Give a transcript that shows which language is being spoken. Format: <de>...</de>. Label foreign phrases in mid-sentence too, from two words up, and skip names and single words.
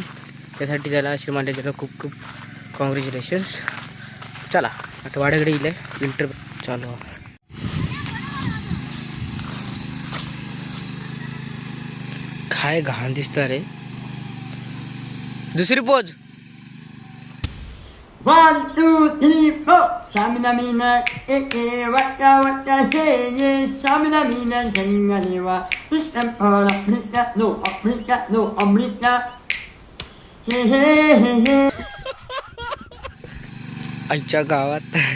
<mr>त्यासाठी त्याला श्रीमान लेजनला खूप खूप कॉंग्रॅच्युलेशन्स. चला आता वाड्याकडे येईल आहे विंटर चालू. काय घाण दिसतं रे. दुसरी पोज. 1, 2, 3, 4. Shamina mina, waka waka, hey, Shamina mina, janganiwa.</mr> <en>This empire, Africa, no Africa, no America. Hey.</en> <mr>आईच्या गावात</mr>